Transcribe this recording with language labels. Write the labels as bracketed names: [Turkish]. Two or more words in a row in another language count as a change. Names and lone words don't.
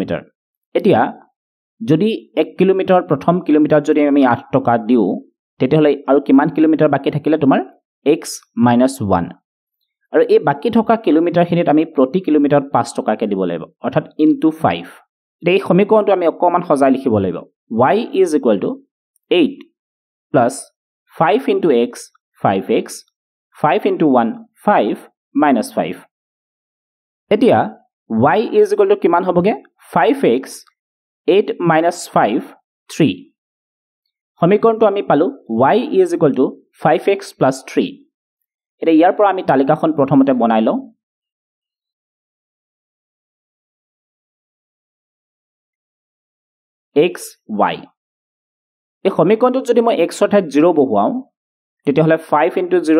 [Assamese] x কিলোমিটাৰ এতিয়া যদি 1 কিলোমিটাৰ প্ৰথম কিলোমিটাৰ যদি আমি 8 টকা দিও তেতিয়াহলে আৰু কিমান কিলোমিটাৰ বাকি থাকিলে তোমাৰ x - 1 আৰু এই বাকি থকা কিলোমিটাৰখিনিত আমি প্ৰতি কিলোমিটাৰত 5 টকাকে দিব লাগিব অৰ্থাৎ ইনটু 5 এই সমীকৰণটো আমি অকমান সজাই লিখিব লাগিব [English] y is equal to 8 plus 5 into x [Assamese] 5x 5 into 1 5 minus 5 এতিয়া [English] y is equal to [Assamese] কিমান হ'বগে 5x 8 minus 5 3 সমীকৰণটো আমি পালো [English] y is equal to 5x plus 3 [Assamese] এটা ইয়াৰ পৰা আমি তালিকাখন প্ৰথমতে বনাই লওঁ x y এই সমীকৰণটোত যদি মই x অৰ্থাৎ 0 বহুৱাও তেতিয়াহলে 5 into 0